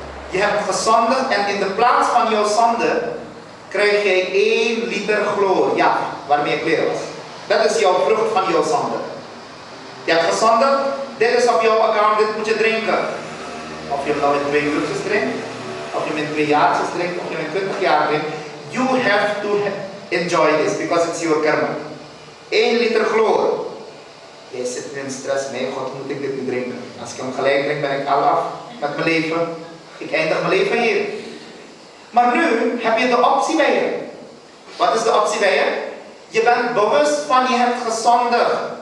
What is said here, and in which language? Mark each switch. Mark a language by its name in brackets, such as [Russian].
[Dutch] Je hebt gezondigd en in de plaats van jouw zonde krijg jij 1 liter chloor, ja, waarmee je kleren was. Dat is jouw vrucht van jouw zonde. Je hebt gezondigd, dit is op jouw account, dit moet je drinken. Of je nou met 2 uurtjes drinkt, of je met 2 jaartjes drinkt, of je met 20 jaar drinkt. [English] You have to enjoy this because it's your karma. [Dutch] 1 liter chloor. Jij zit in stress, nee God, moet ik dit niet drinken. Als ik hem gelijk drink, ben ik al af met mijn leven. Ik eindig mijn leven hier. Maar nu heb je de optie bij je. Wat is de optie bij je? Je bent bewust van je hebt gezondigd.